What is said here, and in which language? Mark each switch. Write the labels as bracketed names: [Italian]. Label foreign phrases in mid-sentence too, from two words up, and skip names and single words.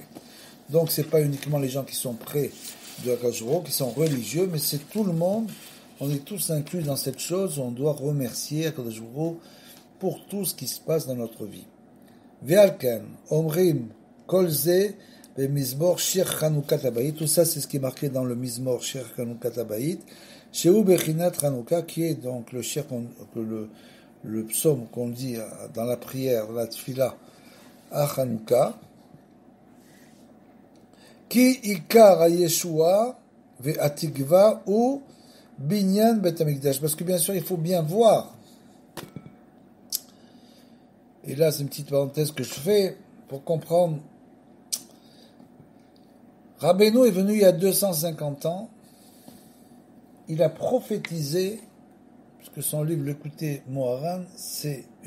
[French] Donc, c'est pas uniquement les gens qui sont près de [Hebrew] הקדוש ברוך הוא, [French] qui sont religieux, mais c'est tout le monde. On est tous inclus dans cette chose. On doit remercier [Hebrew] הקדוש ברוך הוא [French] pour tout ce qui se passe dans notre vie. [Hebrew] ועל כן, אומרים, כל זה, במזמור שיר חנוכת הבית. [French] Tout ça, c'est ce qui est marqué dans le [Hebrew] מזמור שיר חנוכת הבית. שהוא בחינת חנוכה, [French] qui est donc le shir, le psaume qu'on dit dans la prière, la tfila, à Chanukah. [Hebrew] כי עיקר הישועה והתקווה הוא בניין בית המקדש. [French] Parce que bien sûr, il faut bien voir. Et là, c'est une petite parenthèse que je fais pour comprendre. Rabbeinu est venu il y a 250 ans. Il a prophétisé, puisque son livre, l'écouter Moharan, c'est une prophétie.